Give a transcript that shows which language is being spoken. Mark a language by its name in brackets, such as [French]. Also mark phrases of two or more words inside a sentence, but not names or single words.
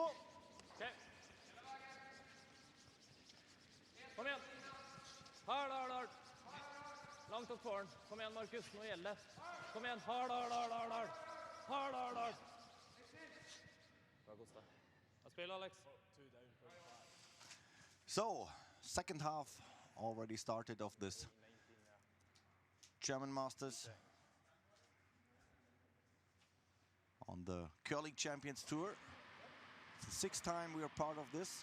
[Norwegian] Ok. Kom igjen. Hard. Langt opp foran. Kom igjen, Markus. Nå gjelder det. Kom igjen. Hard. Bra, Kosta. Jeg spiller, Alex. [English] So, second half already started of this German Masters on the Curling Champions Tour. It's the 6th time we are part of this.